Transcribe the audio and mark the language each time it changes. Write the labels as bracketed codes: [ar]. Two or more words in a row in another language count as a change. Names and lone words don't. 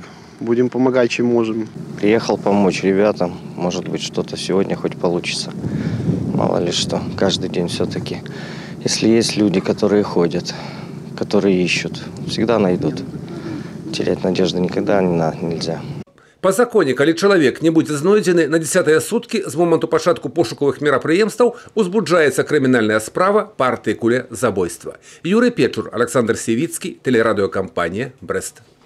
[ru] Будем помогать, чем можем. Приехал помочь ребятам. Может быть, что-то сегодня хоть получится. Мало ли что. Каждый день все-таки. Если есть люди, которые ходят, которые ищут, всегда найдут. Терять надежды никогда нельзя. [be] Па законе, калі чалавек не будзе знойдзены на 10-е суткі з моманту пачатку пошукавых мерапрыемстваў, узбуджаецца крымінальная справа па артыкуле забойства. Юрый Печур, Александр Севіцкі, тэлерадыёкампанія «Брэст».